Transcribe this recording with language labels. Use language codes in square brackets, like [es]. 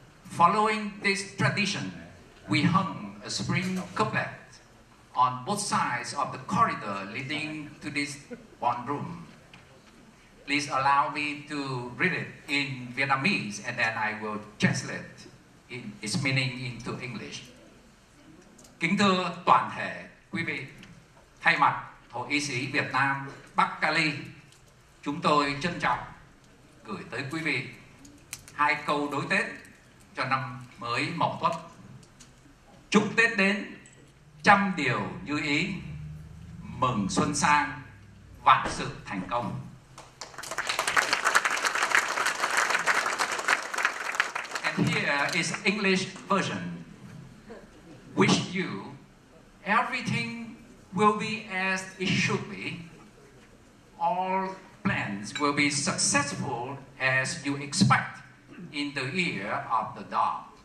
[en] Following this tradition, we hung a spring couplet on both sides of the corridor leading to this ballroom. Please allow me to read it in Vietnamese and then I will translate its meaning into English. [vi] Kính thưa toàn thể quý vị, thay mặt Hội y sĩ Việt Nam Bắc Cali, chúng tôi trân trọng gửi tới quý vị hai câu đối Tết cho năm mới Mậu Tuất. Chúc Tết đến trăm điều như ý, mừng xuân sang, vạn sự thành công. [en] And here is English version. Wish you everything will be as it should be. All plans will be successful as you expect in the year of the dog.